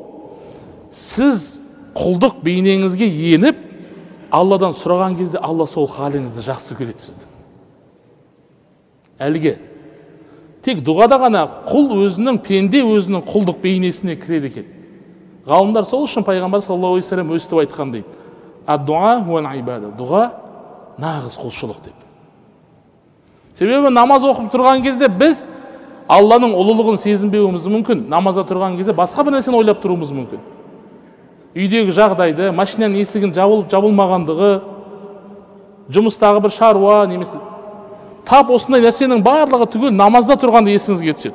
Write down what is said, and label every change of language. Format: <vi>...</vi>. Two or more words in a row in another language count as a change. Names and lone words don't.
<kk>Сіз құлдық бейнеңізге еніп, Алладан сұраған кезде Алла сол халіңізді жақсы көреді сізді. Әлге тек дұғада ғана құл өзінің, пенде өзінің құлдық бейнесіне кіреді екен. Ғалымдар сол үшін пайғамбар</kk> <ar>صلى الله عليه وسلم</ar> <kk>өстіп айтқан дейді.</kk> <ar>الدعاء هو العبادة.</ar> <kk>Дұға нағыз құлшылық деп. Себебі намаз оқып тұрған кезде біз Алланың ұлылығын сезінбеуіміз мүмкін. Намазда тұрған кезде басқа бір нәрсені ойлап тұруымыз мүмкін. Үйдегі жағдайды, машинаның есігін жабылмағандығы, жұмыстағы бір шаруа, немесе тап осындай нәрсенің барлығы түгел намазда тұрғанда есіңізге түседі.</kk>